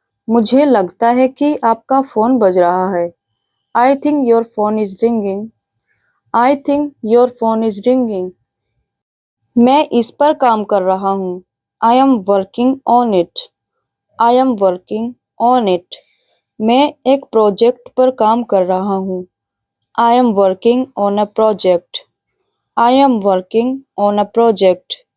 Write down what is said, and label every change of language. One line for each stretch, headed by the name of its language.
Hindi: मुझे लगता है कि आपका फ़ोन बज रहा है.
English: I think your phone is ringing. I think your phone is ringing.
Hindi: मैं इस पर काम कर रहा हूँ.
English: I am working on it. I am working on it.
Hindi: मैं एक प्रोजेक्ट पर काम कर रहा हूँ.
English: I am working on a project. I am working on a project.